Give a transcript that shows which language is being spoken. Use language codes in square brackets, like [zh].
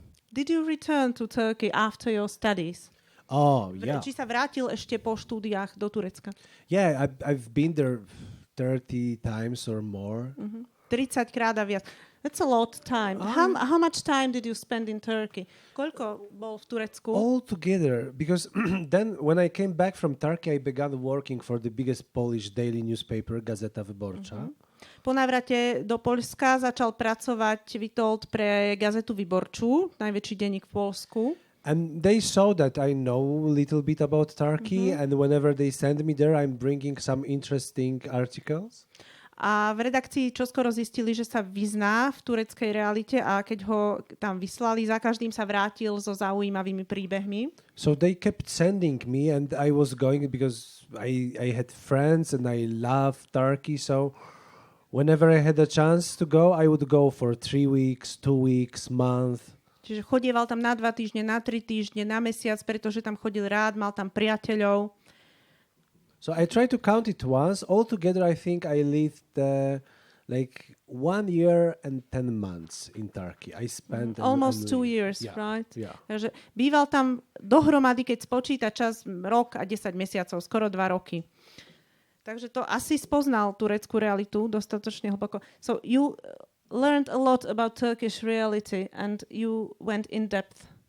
[en] Did you return to Turkey after your studies? Oh, yeah. [sk] Či sa vrátil ešte po štúdiách do Turecka? [en] Yeah, I've been there 30 times or more. [sk] 30 krát a viac. [en] That's a lot of time. How much time did you spend in Turkey? [sk] Koľko bol v Turecku? [en] All together, because then when I came back from Turkey, I began working for the biggest Polish daily newspaper, Gazeta Wyborcza. [sk] Po návrate do Poľska začal pracovať Witold pre Gazetu Wyborczú, najväčší denník v Poľsku. [en] And they saw that I know a little bit about Turkey, and whenever they send me there, I'm bringing some interesting articles. [sk] A v redakcii čoskoro zistili, že sa vyzná v tureckej realite a keď ho tam vyslali, za každým sa vrátil so zaujímavými príbehmi. [en] So they kept sending me and I was going because I had friends and I loved Turkey. So whenever I had a chance to go, I would go for 3 weeks, 2 weeks, month. [sk] Čiže chodieval tam na 2 týždne, na 3 týždne, na mesiac, pretože tam chodil rád, mal tam priateľov. [en] So I tried to count it once. Altogether, I think I lived like 1 year and 10 months in Turkey. I spent almost 2 years, yeah, right? Yeah. [sk] Takže býval tam dohromady, keď spočíta čas, rok a 10 mesiacov, skoro 2 roky. Takže to asi spoznal tureckú realitu dostatočne hlboko. [en] So you learned a lot about Turkish reality and you went in depth.